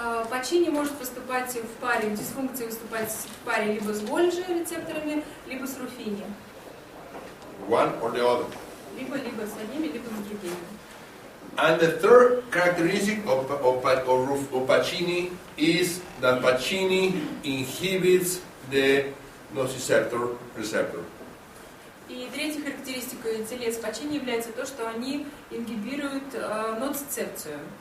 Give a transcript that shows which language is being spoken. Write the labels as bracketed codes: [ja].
[ru] Пачини может выступать в паре, дисфункция выступать в паре либо с Гольджи рецепторами, либо с Руффини. [en] One or the other. [ru] Либо с одними, либо с другими. [en] And the third characteristic of Pacini is that Pacini inhibits the nociceptor receptor. [ru] И третья характеристика телес Пачини является то, что они ингибируют ноцицепцию.